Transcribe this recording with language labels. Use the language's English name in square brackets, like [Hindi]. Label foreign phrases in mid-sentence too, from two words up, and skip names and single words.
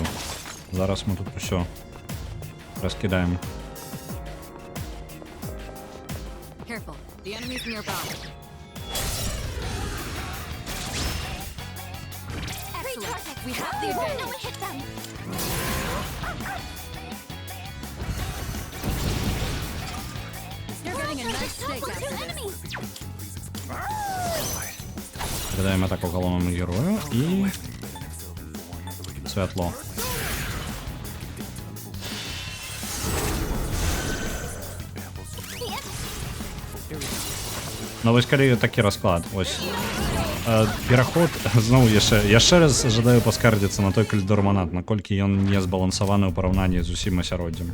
[Belarusian] Зараз мы тут усё раскидаем. [English] Careful. The enemy's nearby. Excellent. We have the No, advantage. hit them. You're getting a nice steak Two after this. enemies. [Belarusian] Кидаем атаку галоўнаму герою і святло. Ну вось калі такі расклад, ось пераход зноў яшчэ раз жадаю паскардзіцца на той калідор манат, наколькі ён не збалансаваны ў параўнанні з усім асяроддзем.